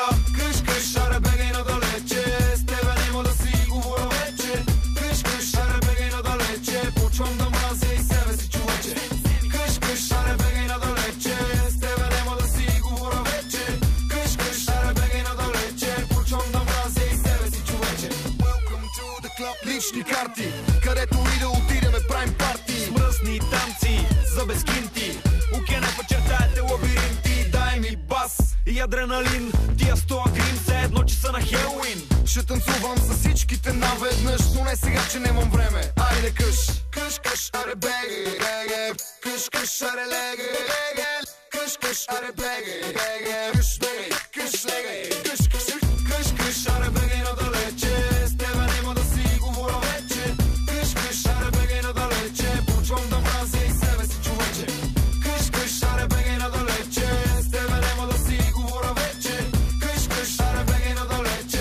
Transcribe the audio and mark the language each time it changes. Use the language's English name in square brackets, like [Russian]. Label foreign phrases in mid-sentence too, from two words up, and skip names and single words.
[Bulgarian] Къш-къш, аре бегай надалече. С тебе нема да си говоря вече. Къш-къш, аре бегай надалече. Почвам да мразя и себе си, човече. Къш-къш, аре бегай надалече. С тебе нема да си говоря вече. Къш-къш, аре бегай надалече. Почвам да мразя и себе си, човече. [English] Welcome to the club. [Bulgarian] Лични карти, където и да отидеме, правим парти. Смръсни танци, за безкинти. Океана почертаете лабиринти. Дай ми бас и адреналин. Тия 100 грим, все едно, че са на Хелуин. Ще танцувам с всичките наведнъж, но не сега, че нямам време. Айде къш, къш-къш, аре беге, беге. Къш-къш, аре леге, леге. Къш-къш, аре беге, беге. Къш, бегай, къш, легай. Къш-къш, къш-къш, аре бегай надалече. С тебе нема да си говоря вече. Къш-къш, аре бегай надалече. Почвам да мразя и себе си, човече. Къш-къш, аре бегай надалече. С тебе нема да си говоря вече. Къш-къш, аре бегай надалече.